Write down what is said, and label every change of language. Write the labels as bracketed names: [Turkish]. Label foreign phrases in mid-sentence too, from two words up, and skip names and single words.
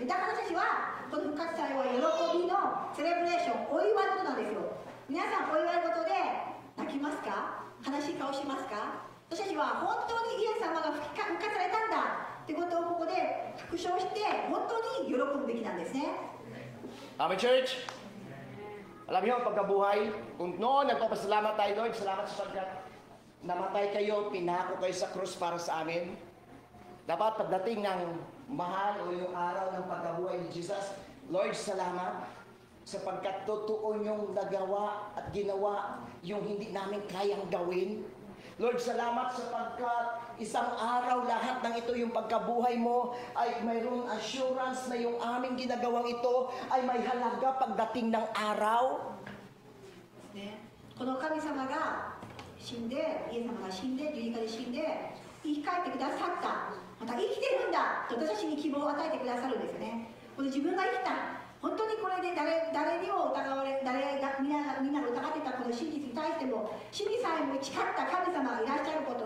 [Japanese] だから私たちはこの復活祭は喜びのセレブレーション、お祝い事なんですよ。皆さんお祝い事で泣きますか？悲しい顔しますか？私たちは本当にイエス様が復活されたんだってことをここで確証して本当に喜ぶべきなんですね。 [English] Amen, church? [Filipino] Alam niyo, ang pagkabuhay, kung noon nagpapasalamat tayo, Lord, salamat sapagkat namatay kayo, pinako kayo sa krus para sa amin. Dapat pagdating ng mahal o yung araw ng pagkabuhay ni Jesus, Lord, salamat sapagkat totoo niyong nagawa at ginawa yung hindi namin kayang gawin. Lord, salamat sapagkat isang araw lahat ng ito yung pagkabuhay mo ay mayroong assurance na yung aming ginagawang ito ay may halaga pagdating ng araw. [Japanese] ね、この神様が死んで、イエス様が死んで、十字架で死んで、生き返ってくださった、また生きてるんだと私たちに希望を与えてくださるんですよね。この自分が生きた、本当にこれで誰にも疑われ、みんなが疑ってたこの真実に対しても、死にさえも誓った神様がいらっしゃること